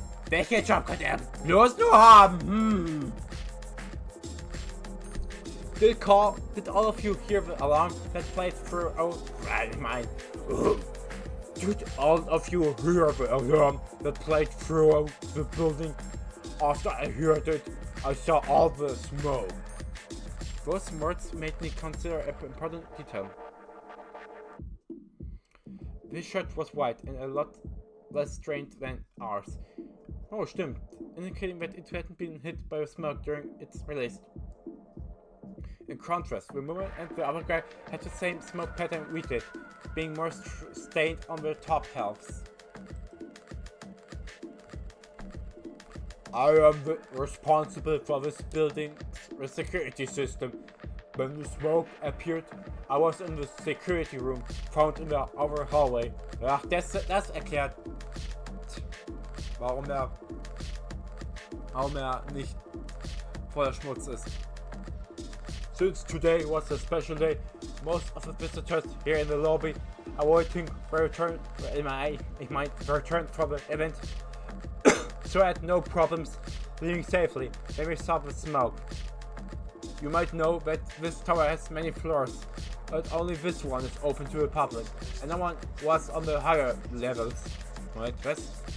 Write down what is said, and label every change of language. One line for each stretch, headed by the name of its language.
German: Welchen Job könnte er bloß nur haben?
English: Did all of you hear the alarm that played through? Oh, mine. Did all of you hear the alarm that played throughout the building? After I heard it, I saw all the smoke. Those words made me consider an important detail. This shirt was white and a lot less strained than ours.
German: Oh, stimmt,
English: indicating that it hadn't been hit by the smoke during its release. In contrast, the woman and the other guy had the same smoke pattern we did, being more stained on their top halves. I am responsible for this building's security system. When the smoke appeared, I was in the security room, found in the other hallway.
German: Ach, das erklärt, warum er nicht voller Schmutz ist.
English: Since today was a special day, most of the visitors here in the lobby are waiting for return from the event, so I had no problems leaving safely when we saw the smoke. You might know that this tower has many floors, but only this one is open to the public, and no one was on the higher levels. Wait, was?